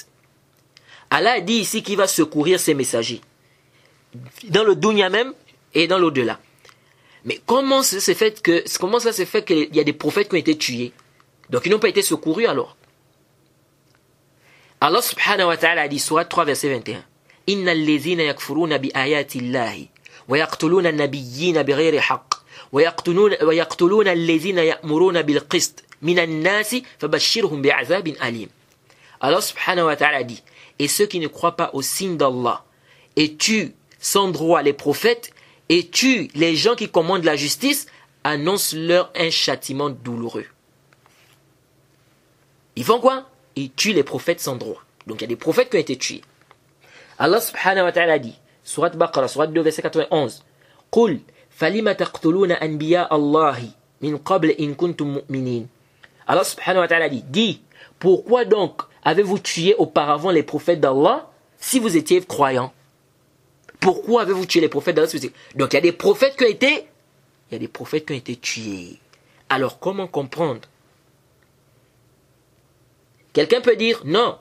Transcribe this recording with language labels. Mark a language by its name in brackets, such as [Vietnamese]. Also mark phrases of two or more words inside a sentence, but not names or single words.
[French] Allah a dit ici qu'il va secourir ses messagers. Dans le dunya même et dans l'au-delà. Mais comment ça se fait qu'il y a des prophètes qui ont été tués? Donc ils n'ont pas été secourus alors. Allah [Arabic] سبحانه وتعالى [French] a dit, sourate 3 verset 21, [Arabic] إن الذين يكفرون بآيات الله ويقتلون النبيين بغير حق ويقتلون الذين يأمرون بالقسط من الناس فبشرهم بعذاب أليم. [French] Allah [Arabic] سبحانه وتعالى [French] dit, et ceux qui ne croient pas au signe d'Allah et tuent sans droit les prophètes et tuent les gens qui commandent la justice, annonce-leur un châtiment douloureux. Ils font quoi? Ils tuent les prophètes sans droit. Donc il y a des prophètes qui ont été tués. Allah [Arabic] سبحانه وتعالى [French] dit, Surat Baqarah, Surat 2, verset 91, [Arabic] قل فلم تقتلون أنبياء الله من قبل إن كنتم مؤمنين. [French] Allah [Arabic] سبحانه وتعالى [French] dit, dis, pourquoi donc avez-vous tué auparavant les prophètes d'Allah si vous étiez croyants? Pourquoi avez-vous tué les prophètes dans la société? Donc il y a des prophètes qui ont été tués. Alors comment comprendre? Quelqu'un peut dire non.